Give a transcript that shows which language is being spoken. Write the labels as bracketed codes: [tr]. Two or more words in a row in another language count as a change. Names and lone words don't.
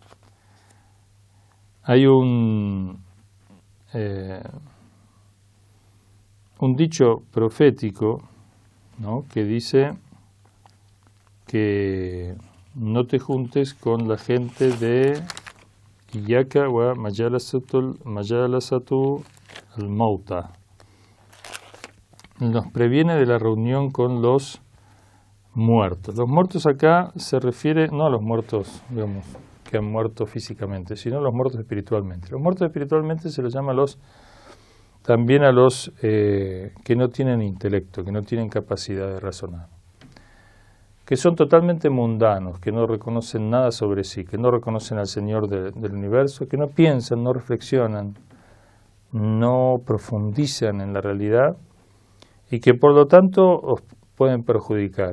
[es] Hay un dicho profético, ¿no?, que dice que no te juntes con la gente de [ar] إياك ومجالسة الموتى. [es] Nos previene de la reunión con los muertos. Los muertos acá se refiere no a los muertos, digamos, que han muerto físicamente, sino a los muertos espiritualmente. Los muertos espiritualmente se los llama también a los que no tienen intelecto, que no tienen capacidad de razonar, que son totalmente mundanos, que no reconocen nada sobre sí, que no reconocen al Señor del universo, que no piensan, no reflexionan, no profundizan en la realidad y que por lo tanto os pueden perjudicar.